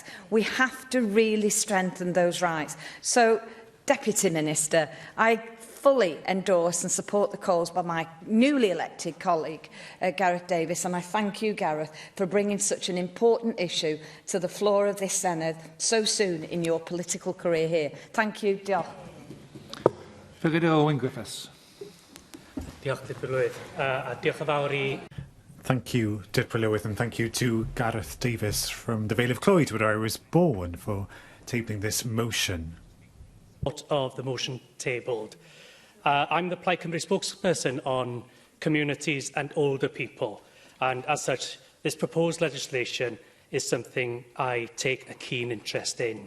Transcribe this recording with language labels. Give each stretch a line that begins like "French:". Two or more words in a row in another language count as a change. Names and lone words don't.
English: We have to really strengthen those rights. So, Deputy Minister, I fully endorse and support the calls by my newly elected colleague, Gareth Davies, and I thank you, Gareth, for bringing such an important issue to the floor of this Senedd so soon in your political career here. Thank you.
Welsh: Diolch. Owen Griffiths. Diolch, Deputy Llywydd. Diolch yn fawr I...
English: Thank you, Deputy Llywydd, and thank you to Gareth Davies from the Vale of Clwyd, where I was born, for tabling this motion. Of the motion tabled. I'm the Plaid Cymru spokesperson on communities and older people, and as such, this proposed legislation is something I take a keen interest in.